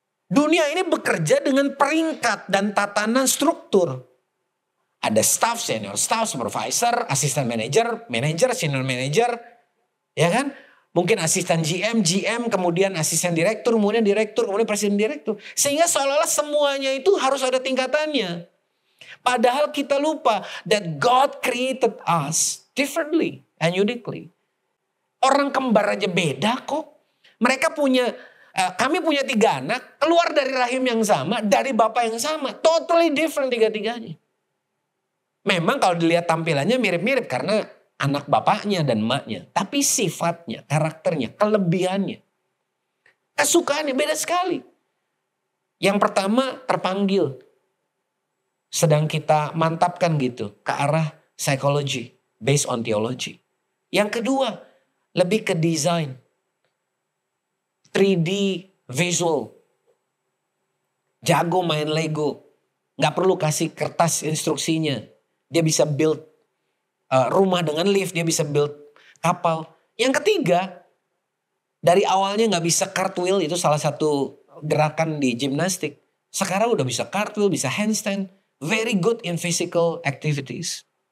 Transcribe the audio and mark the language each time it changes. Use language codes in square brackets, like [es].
[id] Dunia ini bekerja dengan peringkat dan tatanan struktur. Ada staff, senior staff, supervisor, asisten manager, senior manager. Ya kan? Mungkin asisten GM, kemudian asisten direktur, kemudian presiden direktur. Sehingga seolah-olah semuanya itu harus ada tingkatannya. Padahal kita lupa [en] that God created us differently and uniquely. [id] Orang kembar aja beda kok. Mereka punya, kami punya 3 anak, keluar dari rahim yang sama, dari bapak yang sama. [en] Totally different [id] tiga-tiganya. Memang kalau dilihat tampilannya mirip-mirip karena anak bapaknya dan emaknya. Tapi sifatnya, karakternya, kelebihannya, kesukaannya beda sekali. Yang pertama terpanggil. Sedang kita mantapkan gitu ke arah psikologi [en] based on theology. [id] Yang kedua lebih ke desain, 3D visual, jago main Lego, nggak perlu kasih kertas instruksinya, dia bisa build rumah dengan lift, dia bisa build kapal. Yang ketiga, dari awalnya nggak bisa cartwheel, itu salah satu gerakan di gimnastik. Sekarang udah bisa cartwheel, bisa handstand. [en] Very good in physical activities.